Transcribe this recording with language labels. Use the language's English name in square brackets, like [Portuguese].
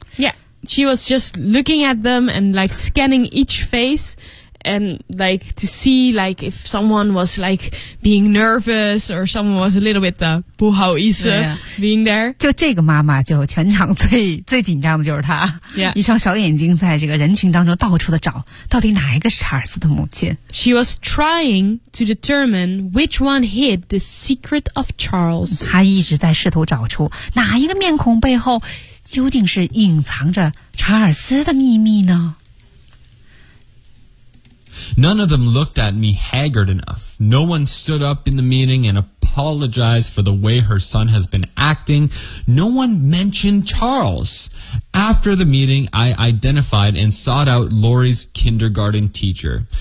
[English] Yeah, she was just looking at them and like scanning each face, and like to see like if someone was like being nervous or someone was a little bit [Chinese] 的不好意思 [English] being there. [Chinese] 就这个妈妈，就全场最紧张的就是她。 [English] Yeah, [Chinese] 一双小眼睛在这个人群当中到处的找，到底哪一个是查尔斯的母亲 [English] ？She was trying. To determine which one hid the secret of Charles. [Chinese] 他一直在试图找出哪一个面孔背后究竟是隐藏着查尔斯的秘密呢 [English] None of them looked at me haggard enough. No one stood up in the meeting and apologize for the way her son has been acting. No one mentioned Charles. After the meeting, I identified and sought out Lori's kindergarten teacher.